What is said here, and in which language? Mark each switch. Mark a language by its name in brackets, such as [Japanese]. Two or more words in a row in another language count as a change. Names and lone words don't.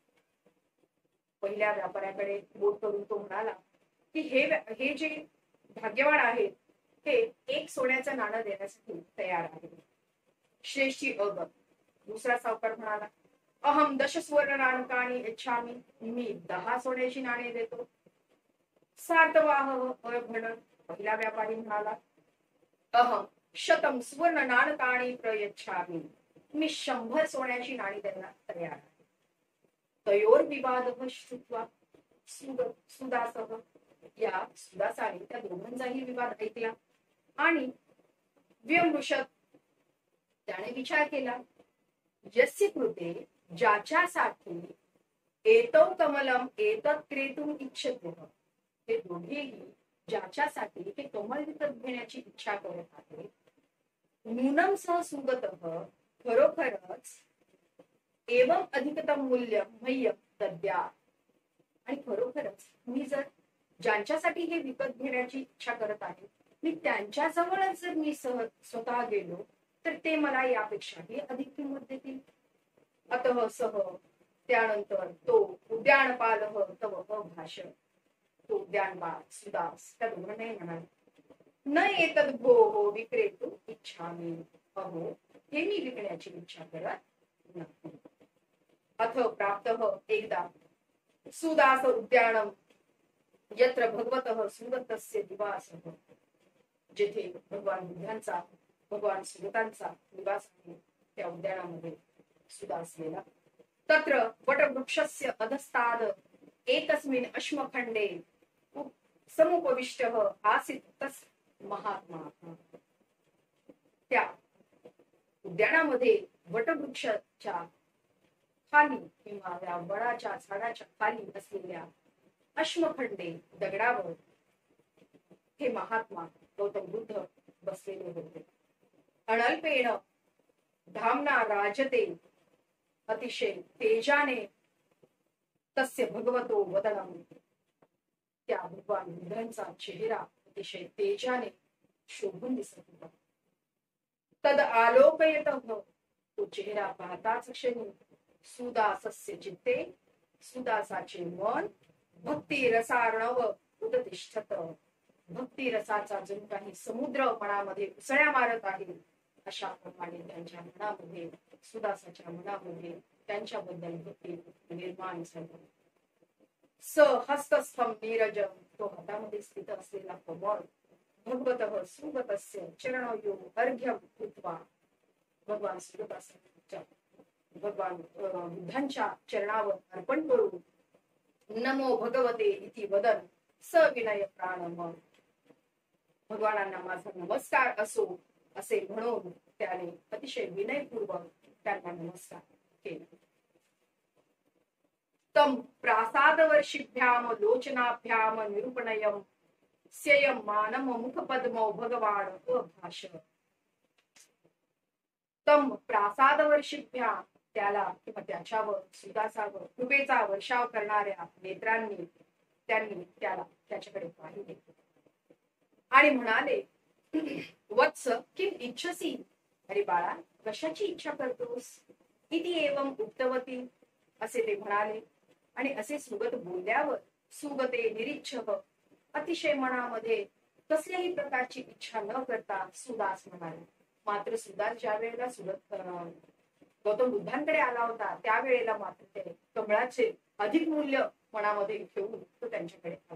[Marathi] पहिल्या व्यापाऱ्याकडे बोट करून तो म्हणाला की हे जे भाग्यवान आहेत ते एक सोन्याचं नाणं देण्यासाठी तयार आहे. [Sanskrit] श्रेष्ठी अगत. [Marathi] दुसरा सावकार म्हणाला, [Sanskrit] अहम 10 सुवर्ण नाणकानी इच्छामी, [Marathi] मी 10 सोन्याची नाणे देतो. [Sanskrit] सार्थवाह अभण. [Marathi] पहिला व्यापारी म्हणाला, [Sanskrit] अहम 100 सुवर्ण नाणकानी प्रयच्छामी, [Marathi] मी 100 सोन्याची नाणी देण्यास तयार आहे. [Sanskrit] तयोर विवाद श्रुत्वा सुदासह, [Marathi] या सुदासाने त्या दोघांचाही विवाद ऐकला आणि व्यमृषत, त्याने विचार केला, [Sanskrit] यस्य कृते, ज्याच्यासाठी एतौ कमलम एतत् क्रेतुम इच्छतुः, [Marathi] ते दोघेही ज्याच्यासाठी ते कमल विकत घेण्याची इच्छा करत आहेत, [Sanskrit] नूनम सह सुगतः, खरोखरच एवं अधिकतम मूल्य मह्यम दद्यात्, [Marathi] आणि खरोखरच मी जर ज्यांच्यासाठी हे विकत घेण्याची इच्छा करत आहे, मी त्यांच्या जवळच जर मी स्वतः गेलो तर ते मला यापेक्षाही अधिक किंमत देतील. [Sanskrit] अतः सह, [Marathi] त्यानंतर तो [Sanskrit] उद्यानपालः तव अभाषण, [Marathi] तो उद्यानपाल सुदास त्या दोघांनाही म्हणाला, [Sanskrit] न एतद् भोः विक्रेतुं इच्छामि, [Marathi] अहो हे मी विकण्याची इच्छा करत नाही. [Sanskrit] अथ प्राप्तः, एकदा सुदास उद्यानम यत्र भगवतः सुगतस्य निवासः, [Marathi] जेथे भगवान बुद्धांचा भगवान सुगतांचा निवास आहे त्या उद्यानामध्ये सुदास गेला. [Sanskrit] तत्र वटवृक्षस्य अधस्ताद एकस्मिन् अश्मखंडे समुपविष्टः आसीत् तस् महात्मा. [Marathi] त्या उद्यानामध्ये वटवृक्षाच्या खाली किंवा त्या वडाच्या झाडाच्या खाली असलेल्या अश्मखंडे दगडावर हे महात्मा गौतम बुद्ध बसलेले होते. [Sanskrit] अनल्पेण धामना राजते, [Marathi] अतिशय तेजाने [Sanskrit] तस्य भगवतो वदनम, [Marathi] त्या भगवान बुद्धांचा चेहरा अतिशय तेजाने शोभून दिसत होता. [Sanskrit] तद आलोकयतः, [Marathi] तो चेहरा पाहताच क्षणी [Sanskrit] सुदासस्य चित्ते, [Marathi] सुदासाचे मन [Sanskrit] भक्ती रसार्णव उदतिष्ठत, [Marathi] भक्ती रसाचा जणू काही समुद्र मनामध्ये उसळ्या मारत आहे अशा प्रमाणे त्यांच्या मनामध्ये, सुदासाच्या मनामध्ये त्यांच्याबद्दल भक्ती निर्माण झाली. [Sanskrit] स हस्तस्थम नीरजम, [Marathi] तो हातामध्ये स्थित असलेला कमळ [Sanskrit] भगवतः सुगतस्य चरणयो अर्घ्यम कृत्वा, [Marathi] भगवान सुगताच्या भगवान बुद्धांच्या चरणावर अर्पण करून [Sanskrit] नमो भगवते इति वदन सविनय प्राणम, [Marathi] भगवानांना माझा नमस्कार असो असे म्हणून त्याने अतिशय विनयपूर्वक त्यांना नमस्कार केला. [Sanskrit] तम प्रासादवर्षिभ्याम लोचनाभ्याम निरूपणयम स्ययम मानम मुखपद्मो भगवान अभाष. तम प्रासादवर्षिभ्याम, [Marathi] त्याला किंवा त्याच्यावर सुदासावर कृपेचा वर्षाव करणाऱ्या नेत्रांनी त्यांनी त्याला त्याच्याकडे पाहिले आणि म्हणाले, [Sanskrit] वत्स किम इच्छसी, [Marathi] अरे बाळा कशाची इच्छा करतोस, [Sanskrit] इति एवं उक्तवती, [Marathi] असे ते म्हणाले. आणि असे सुगत बोलल्यावर सुगते निरीच्छक, अतिशय मनामध्ये कसल्याही प्रकारची इच्छा न करता सुदास म्हणाले. मात्र सुदास ज्या वेळेला सुगत गौतम बुद्धांकडे आला होता त्यावेळेला मात्र ते कमळाचे अधिक मूल्य मनामध्ये घेऊन तो त्यांच्याकडे आला.